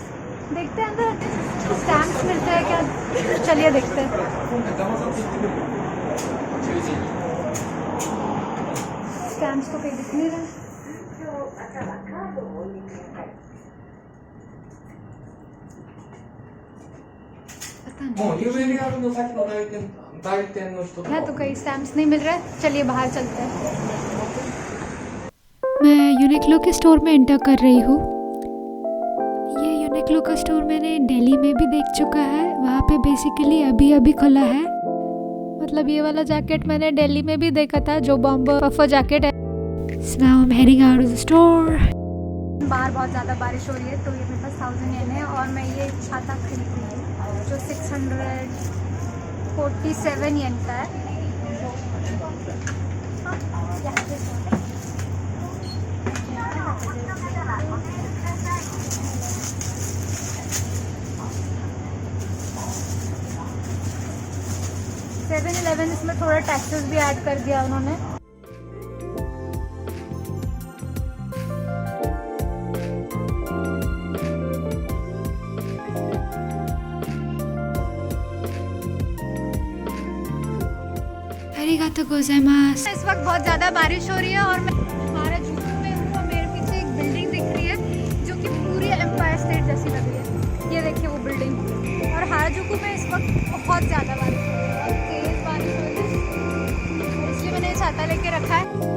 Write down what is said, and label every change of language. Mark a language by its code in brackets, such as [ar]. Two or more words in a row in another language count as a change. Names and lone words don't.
[hi] देखते हैं अंदर स्टैम्प्स मिलते हैं क्या, चलिए देखते हैं। स्टैम्प्स तो कहीं दिख नहीं रहे। पता नहीं もう有名にあるの先の代理店の人と है तो कई स्टैम्प्स नहीं मिल रहे। चलिए बाहर चलते हैं। मैं यूनिक्लो के स्टोर में एंटर कर रही हूँ। ये यूनिक्लो का स्टोर मैंने दिल्ली में भी देख चुका है। वहाँ पे बेसिकली अभी अभी खुला है। मतलब ये वाला जैकेट मैंने दिल्ली में भी देखा था, जो [en] bomber puffer jacket [hi] है। [en] So now I'm heading out of the store. [hi] बाहर बहुत ज़्यादा बारिश हो रही है, तो ये मेरे पास 1000 येन है और मैं ये छाता खरीद रही हूँ जो 647 येन का है। यहाँ पे store है। 7-Eleven इसमें थोड़ा टैक्सेस भी ऐड कर दिया उन्होंने। [ja] ありがとうございます. [hi] इस वक्त बहुत ज़्यादा बारिश हो रही है और मैं हाराजुकु में हूँ और मेरे पीछे एक बिल्डिंग दिख रही है जो कि पूरी एम्पायर स्टेट जैसी लग रही है। ये देखिए वो बिल्डिंग। और हाराजुकु में इस वक्त बहुत ज़्यादा बारिश हो रही है और तेज़ बारिश हो रही है, इसलिए मैंने छाता लेके रखा है।